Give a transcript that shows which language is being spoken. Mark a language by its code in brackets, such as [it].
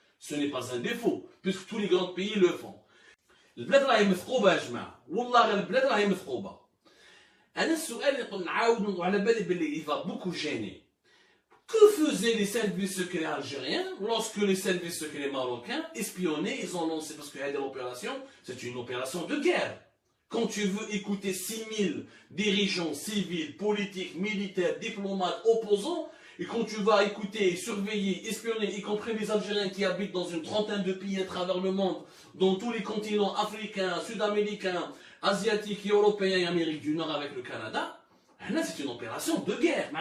[fr] Ce n'est pas un défaut, puisque tous les grands pays le font. [ar] البلاد راهي مثقوبه يا جماعه والله غير البلاد راهي مثقوبه. انا السؤال اللي نعاود على بالي باللي [fr] il va beaucoup gêner. Que faisaient les services secrets algériens lorsque les services secrets marocains espionnaient, ils ont lancé, parce qu'il y a des opérations, c'est une opération de guerre. Quand tu veux écouter 6000 dirigeants civils, politiques, militaires, diplomates, opposants, et quand tu vas écouter, surveiller, espionner, y compris les Algériens qui habitent dans une trentaine de pays à travers le monde, dans tous les continents africains, sud-américains, asiatiques, européens et Amérique du Nord avec le Canada, là c'est une opération de guerre.